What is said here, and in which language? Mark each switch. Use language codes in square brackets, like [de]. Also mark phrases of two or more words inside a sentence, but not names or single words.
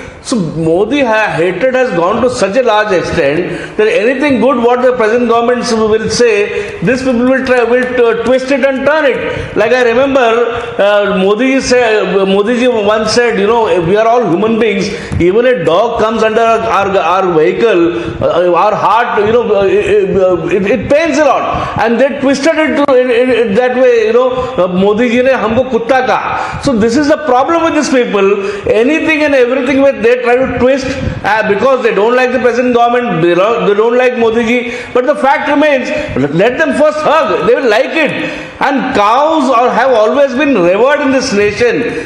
[en] So Modi hatred has gone to such a large extent that anything good what the present government will say, these people will twist it and turn it. Like I remember Modiji once said, we are all human beings. Even a dog comes under our vehicle, our heart, it pains a lot, and they twisted it that way. [hi] Modi ji ne humko kutta kaha. [en] So this is the problem with these people. Anything and everything they try to twist because they don't like the present government, they don't like Modi ji. But the fact remains, let them first hug, they will like it. And cows have always been revered in this nation.